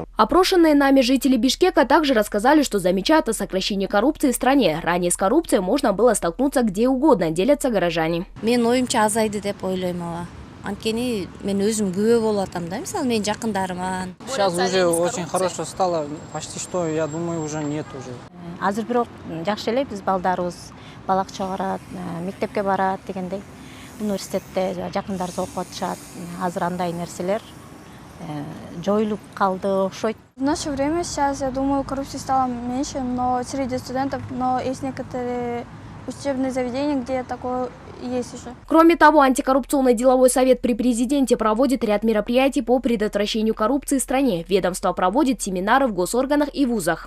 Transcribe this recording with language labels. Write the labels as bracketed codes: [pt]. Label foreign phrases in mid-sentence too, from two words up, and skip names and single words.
[ru] Опрошенные нами жители Бишкека также рассказали, что замечают о сокращении коррупции в стране. Ранее с коррупцией можно было столкнуться где угодно, делятся горожане. Сейчас уже очень хорошо стало, почти что, я думаю, уже нет уже. [ky] Азыр бирок жакшы эле биз балдарыбыз балак чыгарат, мектепке барат дегендей. Университетте жакындарыбыз окуп атышат. Азыр андай нерселер жоюлуп калды окшойт. [ru] В наше время сейчас, я думаю, коррупции стало меньше, но среди студентов, но есть некоторые учебные заведения, где такое есть еще. Кроме того, антикоррупционный деловой совет при президенте проводит ряд мероприятий по предотвращению коррупции в стране. Ведомство проводит семинары в госорганах и вузах.